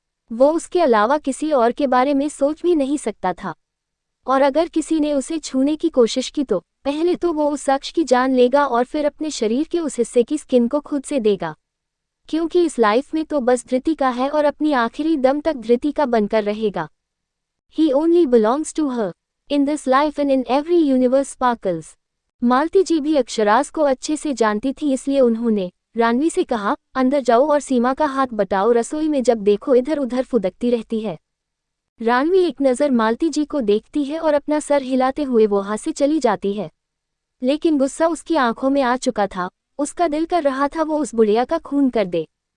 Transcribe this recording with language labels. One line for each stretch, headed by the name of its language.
Hindi: वो उसके अलावा किसी और के बारे में सोच भी नहीं सकता था। और अगर किसी ने उसे छूने की कोशिश की तो पहले तो वो उस शख्स की जान लेगा और फिर अपने शरीर के उस हिस्से की स्किन को खुद से देगा, क्योंकि इस लाइफ में तो बस धृति का है और अपनी आखिरी दम तक धृति का बनकर रहेगा।
English: He only belongs to her. In this life and in every universe sparkles.
Hindi: मालती जी भी अक्षराज को अच्छे से जानती थी, इसलिए उन्होंने रानवी से कहा, अंदर जाओ और सीमा का हाथ बटाओ, रसोई में जब देखो इधर उधर फुदकती रहती है। रानवी एक नज़र मालती जी को देखती है और अपना सर हिलाते हुए वहां से चली जाती है। लेकिन गुस्सा उसकी आंखों में आ चुका था। उसका दिल कर रहा था वो उस बुढ़िया का खून कर दे।